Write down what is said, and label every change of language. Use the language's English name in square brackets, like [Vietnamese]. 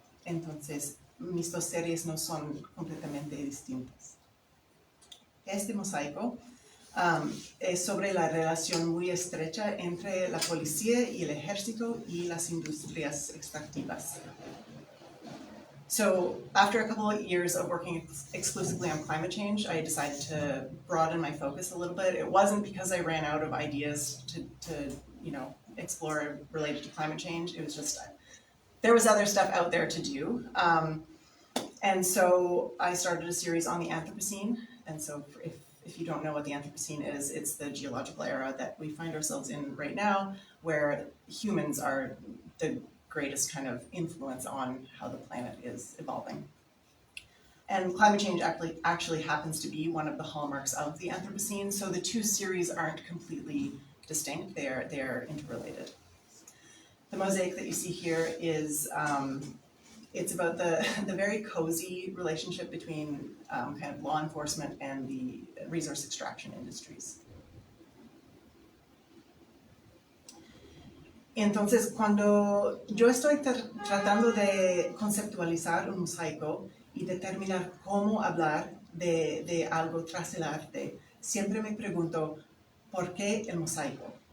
[Spanish] Entonces, mis dos series no son completamente distintas. Este mosaico es sobre la relación muy estrecha entre la policía y el ejército y las industrias extractivas. [English] So after a couple of years of working exclusively on climate change, I decided to broaden my focus a little bit. It wasn't because I ran out of ideas to explore related to climate change. It was just there was other stuff out there to do. And so I started a series on the Anthropocene. And so if you don't know what the Anthropocene is, it's the geological era that we find ourselves in right now, where humans are the greatest kind of influence on how the planet is evolving. And climate change actually happens to be one of the hallmarks of the Anthropocene, so the two series aren't completely distinct, they're interrelated. The mosaic that you see here is, it's about the very cozy relationship between kind of law enforcement and the resource extraction industries. [Spanish] Entonces, cuando yo estoy tratando de conceptualizar un mosaico y determinar cómo hablar de algo tras el arte, siempre me pregunto, ¿por qué el mosaico?